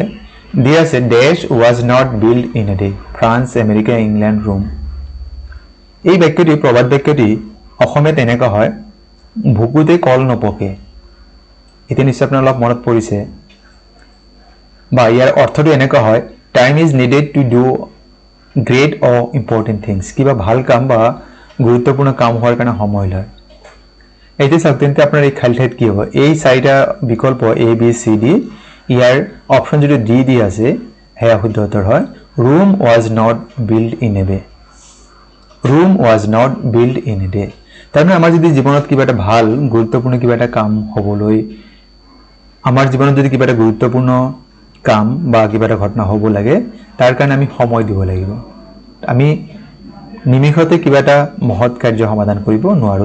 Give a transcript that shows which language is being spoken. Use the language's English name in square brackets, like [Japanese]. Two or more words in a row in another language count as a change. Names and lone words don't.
[Assamese] দিয়া আছে [English] Desh was not built in a day, [Assamese] ফ্ৰান্স, আমেৰিকা, ইংলেণ্ড, ৰোম। এই বাক্যটি প্ৰবাদ বাক্যটি অসমীয়াত এনেকুৱা হয়, ভুকুতে কল নপকে। এতিয়া নিশ্চয় আপোনাৰ অলপ মনত পৰিছে, বা ইয়াৰ অৰ্থটো এনেকুৱা হয়, [English] Time is needed to do great or important things. [Assamese] কিবা ভাল কাম বা গুৰুত্বপূৰ্ণ কাম হোৱাৰ কাৰণে সময় লয়। এতিয়া চাওক তেন্তে আপোনাৰ এই খালী ঠাইত কি হ'ব? এই চাৰিটা বিকল্প A, B, C, D, ইয়াৰ অপশ্যন যিটো D দি আছে সেয়া শুদ্ধ উত্তৰ হয়। [English] Rome was not built in a day. Rome was not built in a day. [Assamese] তাৰমানে আমাৰ যদি জীৱনত কিবা এটা ভাল গুৰুত্বপূৰ্ণ কিবা এটা কাম হ'বলৈ, আমাৰ জীৱনত যদি কিবা এটা গুৰুত্বপূৰ্ণ কাম বা কিবা এটা ঘটনা হ'ব লাগে, তাৰ কাৰণে আমি সময় দিব লাগিব। আমি নিমিষতে কিবা এটা মহৎ কাৰ্য সমাধান কৰিব নোৱাৰোঁ।